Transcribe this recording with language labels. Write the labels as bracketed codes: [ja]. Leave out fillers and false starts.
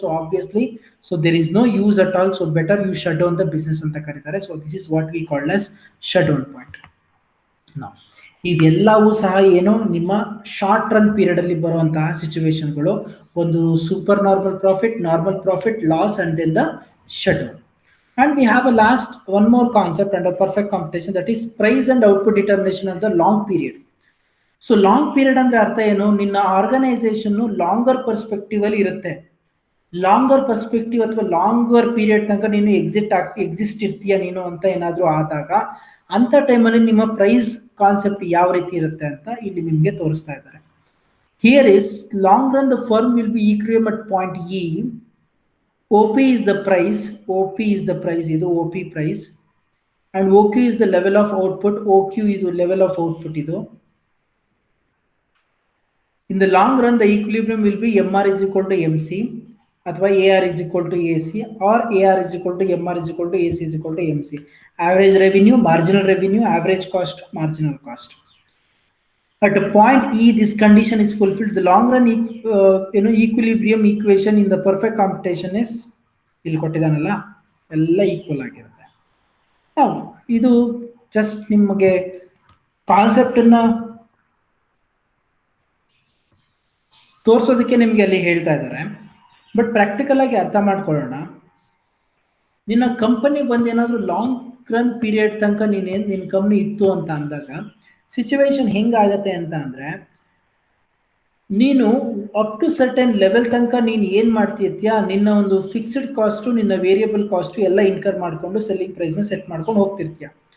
[en] So obviously, so there is no use at all. So better you shut down the business [kn] ಅಂತ ಕರೀತಾರೆ. [en] So this is what we called as shut down point. [kn] ನಾವು ಇವೆಲ್ಲವೂ ಸಹ ಏನು, ನಿಮ್ಮ short run period ಅಲ್ಲಿ ಬರುವಂತಹ ಸಿಚುವೇಶನ್ಗಳು. [en] ಒಂದು super normal profit, loss, and then the shut down. And we have a last one more concept under perfect competition, that is price and output determination of the long period. [kn] So long period ಅಂದ್ರೆ ಅರ್ಥ ಏನು, ನಿನ್ನ organisation longer perspective ಅಲ್ಲಿ ಇರುತ್ತೆ. Longer perspective ಅಥವಾ longer period ತನಕ ನೀನು exist ಇರ್ತೀಯ ನೀನು ಅಂತ ಏನಾದರೂ ಆದಾಗ, ಅಂತ ಟೈಮಲ್ಲಿ ನಿಮ್ಮ ಪ್ರೈಸ್ ಕಾನ್ಸೆಪ್ಟ್ ಯಾವ ರೀತಿ ಇರುತ್ತೆ ಅಂತ ಇಲ್ಲಿ ನಿಮಗೆ ತೋರಿಸ್ತಾ ಇದ್ದಾರೆ. [en] Here is long run the firm will be equilibrium at point E. OP is the price, ಇದು OP price, and OQ is the level of output, OQ is the level of output ಇದು. In the long run, the equilibrium will be MR is equal to MC, ಅಥವಾ AR is equal to AC, or AR is equal to MR is equal to AC is equal to MC. Average revenue, marginal revenue, average cost, marginal cost. At a point E, this condition is fulfilled. The long run equilibrium equation in the perfect computation is [kn] ಇಲ್ಲಿ ಕೊಟ್ಟಿದ್ದಾನಲ್ಲ, ಎಲ್ಲ equal ಆಗಿರುತ್ತೆ. ಇದು just ನಿಮಗೆ ಕಾನ್ಸೆಪ್ಟನ್ನ ತೋರಿಸೋದಕ್ಕೆ ನಿಮಗೆ ಅಲ್ಲಿ ಹೇಳ್ತಾ ಇದ್ದಾರೆ. But practical ಆಗಿ ಅರ್ಥ ಮಾಡ್ಕೊಳ್ಳೋಣ. ನಿನ್ನ ಕಂಪನಿ ಬಂದು ಏನಾದರೂ ಲಾಂಗ್ ರನ್ ಪೀರಿಯಡ್ ತನಕ ನಿನ್ನ ಕಂಪ್ನಿ ಇತ್ತು ಅಂತ ಅಂದಾಗ ಸಿಚುವೇಶನ್ ಹೆಂಗಾಗತ್ತೆ ಅಂತ ಅಂದರೆ, ನೀನು ಅಪ್ ಟು ಸರ್ಟನ್ ಲೆವೆಲ್ ತನಕ ನೀನು ಏನು ಮಾಡ್ತಿರ್ತೀಯ, ನಿನ್ನ ಒಂದು ಫಿಕ್ಸ್ಡ್ ಕಾಸ್ಟು, ನಿನ್ನ ವೇರಿಯಬಲ್ ಕಾಸ್ಟು ಎಲ್ಲ ಇನ್ಕರ್ ಮಾಡಿಕೊಂಡು ಸೆಲ್ಲಿಂಗ್ ಪ್ರೈಸ್ನ ಸೆಟ್ ಮಾಡ್ಕೊಂಡು ಹೋಗ್ತಿರ್ತೀಯ.